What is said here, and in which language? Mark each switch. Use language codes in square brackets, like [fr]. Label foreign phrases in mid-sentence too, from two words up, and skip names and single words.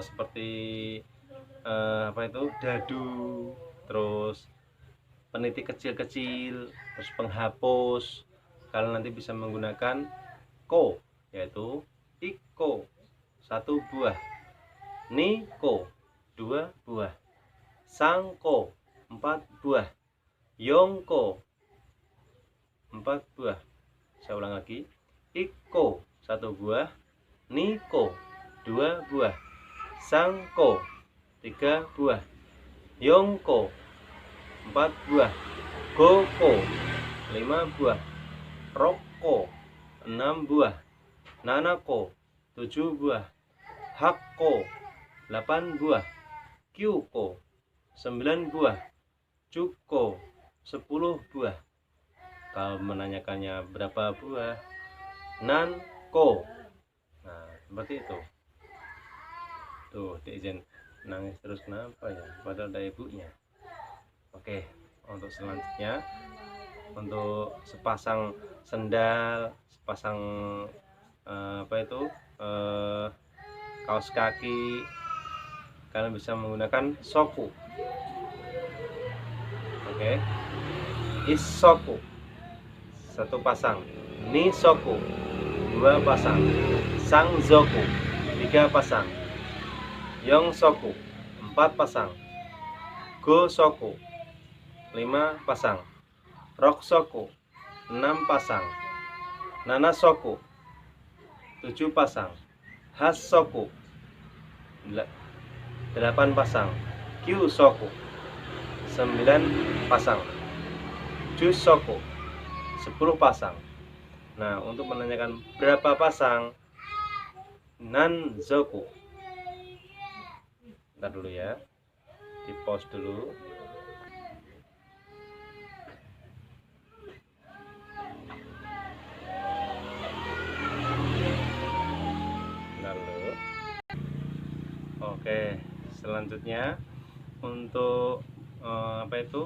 [id] seperti apa itu, dadu, terus peniti kecil-kecil, terus penghapus, kalian nanti bisa menggunakan ko, yaitu iko 1 buah, niko 2 buah, sangko 4 buah, yongko 4 buah. Saya ulang lagi, iko 1 buah, niko 2 buah, sangko 3 buah, yongko 4 buah, goko 5 buah, roko 6 buah, nanako 7 buah, hakko 8 buah, kyuko 9 buah, juko 10 buah. Kalau menanyakannya berapa buah, nanko. Nah, seperti itu. Tuh, diizin nangis terus kenapa ya, padahal ada ibunya. Oke, untuk selanjutnya, untuk sepasang sendal, sepasang apa itu, kaos kaki, kalian bisa menggunakan soku. Oke. Isoku, satu pasang. Nisoku, dua pasang. Sangzoku, tiga pasang. Yongsoku, empat pasang. Gosoku, lima pasang. Roksoku, enam pasang. Nanasoku, tujuh pasang. Hasoku, delapan pasang. Kyusoku, sembilan pasang. Jusoku, 10 pasang. Nah, untuk menanyakan berapa pasang nanzoku, ntar dulu ya, di pause dulu. Lalu, oke, selanjutnya untuk apa itu?